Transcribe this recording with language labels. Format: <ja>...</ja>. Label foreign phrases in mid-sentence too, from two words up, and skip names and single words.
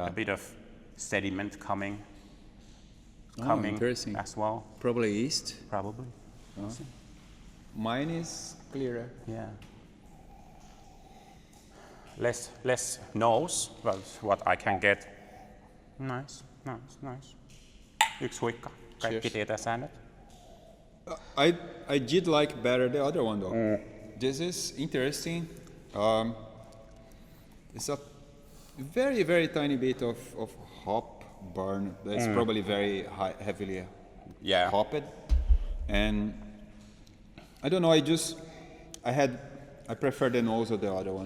<en>A bit of sediment coming interesting. as well. Probably yeast. Probably. Mine is clearer. Yeah. Less nose, but what I can get. Nice.</en> <fi>Yksi huikka. Kaikki tietää säännöt.</fi> <en>I did like better the other one though. This is interesting. It's a very, very tiny bit of hop burn. That's probably very heavily hopped. And I don't know, I prefer the nose of the other one.</en>